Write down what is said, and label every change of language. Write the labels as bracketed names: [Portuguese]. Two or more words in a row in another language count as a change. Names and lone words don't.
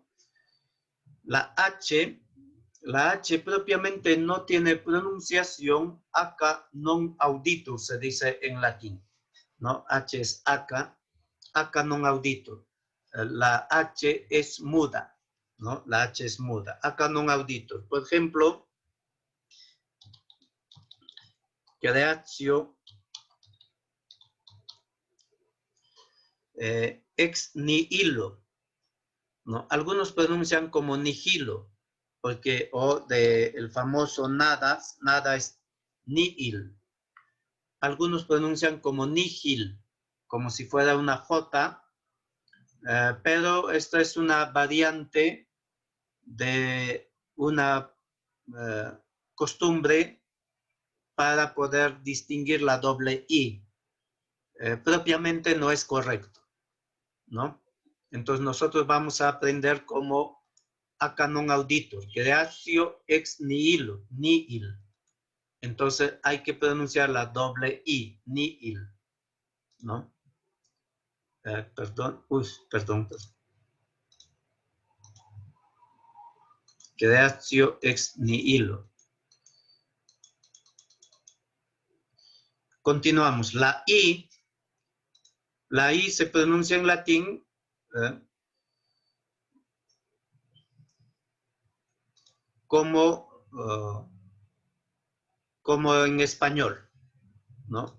[Spanish] La H propiamente no tiene pronunciación, [Latin] acá non auditur, [Spanish] se dice en latín, ¿no? H es [Latin] acá non auditur. [Spanish] La H es muda, ¿no? La H es muda, [Latin] acá non auditur. [Spanish] Por ejemplo, [Latin] creatio ex nihilo, [Spanish] ¿no? Algunos pronuncian como nihilo, porque el famoso nada es nihil. Algunos pronuncian como nihil, como si fuera una J, pero esta es una variante de una costumbre para poder distinguir la doble I. Propiamente no es correcto, ¿no? Entonces nosotros vamos a aprender como [Latin] acá non auditur, creatio ex nihilo, nihil. [Spanish] Entonces hay que pronunciar la doble I, nihil, ¿no? Perdón. [Latin] Creatio ex nihilo. [Spanish] Continuamos. La I se pronuncia en latín como en español, ¿no?